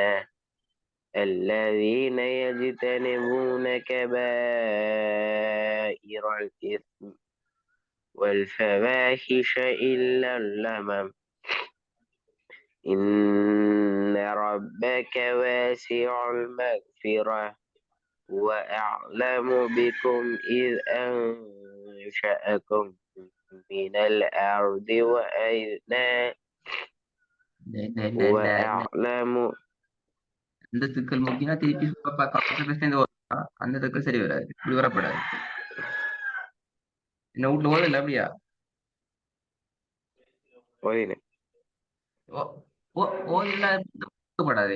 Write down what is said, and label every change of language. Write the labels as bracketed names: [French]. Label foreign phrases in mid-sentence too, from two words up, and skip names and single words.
[Arabic] الذين يجتنبون كبائر الإثم والفواحش إلا اللمم إن ربك واسع المغفرة وأعلم بكم إذ أنشأكم من الأرض وأعلم [Tamil] இந்த சிக்கல் முக்கியம். திருப்பி சேர்ந்து அந்த சிக்கல் சரி வராது, இப்படி வரப்படாது. என்ன வீட்டுல ஓதல அப்படியா? ஓதப்படாதே.